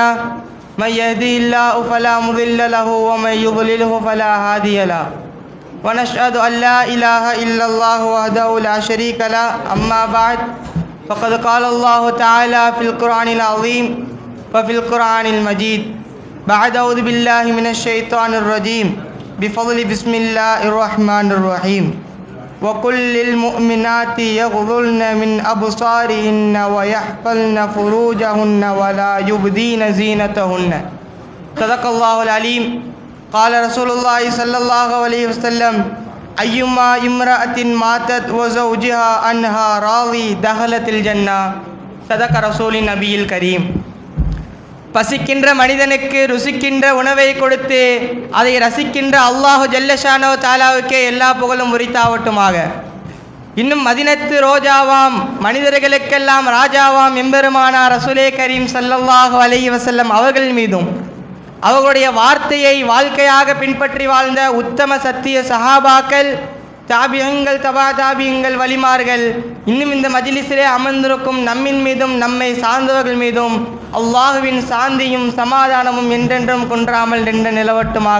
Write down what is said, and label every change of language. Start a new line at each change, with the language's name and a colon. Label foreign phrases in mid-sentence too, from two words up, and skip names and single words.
Arabic: من يهده الله فلا مضل له ومن يضلل فلا هادي له. ونشهد أن لا إله إلا الله وحده لا شريك له. أما بعد. فقد قال الله تعالى في القرآن العظيم وفي القرآن المجيد. بعد أعوذ بالله من الشيطان الرجيم بفضل بسم الله الرحمن الرحيم. وقل للمؤمنات يغضضن من أبصارهن ويحفظن فروجهن ولا يبدين زينتهن. صدق الله العليم. قال رسول الله صلى الله عليه وسلم أيما امرأة ماتت وزوجها عنها راضي دخلت الجنة. صدق رسول النبي الكريم.
Tamil: பசிக்கின்ற மனிதனுக்கு ருசிக்கின்ற உணவை கொடுத்து அதை ரசிக்கின்ற
Arabic: الله جل شأنه
Tamil: தாலாவுக்கே எல்லா புகழும் உரித்தாவட்டுமாக. இன்னும் மதினத்து ரோஜாவாம் மனிதர்களுக்கெல்லாம் ராஜாவாம் எம்பெருமானார்
Arabic: رسول كريم صلى الله عليه وسلم
Tamil: அவர்கள் மீதும் அவர்களுடைய வார்த்தையை வாழ்க்கையாக பின்பற்றி வாழ்ந்த உத்தம சத்திய சஹாபாக்கள், தாபியங்கள், தபா தாபியங்கள், வலிமார்கள், இன்னும் இந்த மஜ்லிஸிலே அமர்ந்திருக்கும் நம்மின் மீதும் நம்மை சார்ந்தவர்கள் மீதும் அல்லாஹுவின் சாந்தியும் சமாதானமும் என்றென்றும் குன்றாமல் நின்று நிலவட்டுமாக.